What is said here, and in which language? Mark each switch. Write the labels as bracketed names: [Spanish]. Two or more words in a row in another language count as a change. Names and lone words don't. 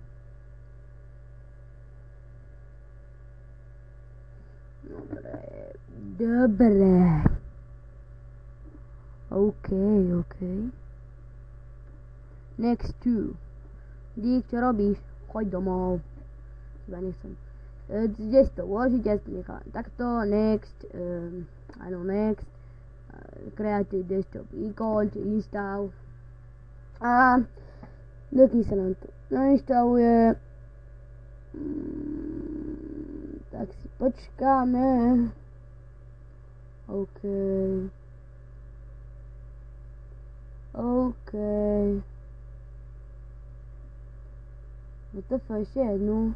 [Slovak] Dobre. [English] OK. Next 2. [Slovak] Dík, čo robíš? Choď domov. Chyba nechcem. Kde si to uložiť? Ja si to nechávam takto. [English] Next. Next. Creative desktop icon, install. [Slovak] A dokým sa nám to nainštaluje, tak si počkáme. OK. No to je ešte jednu.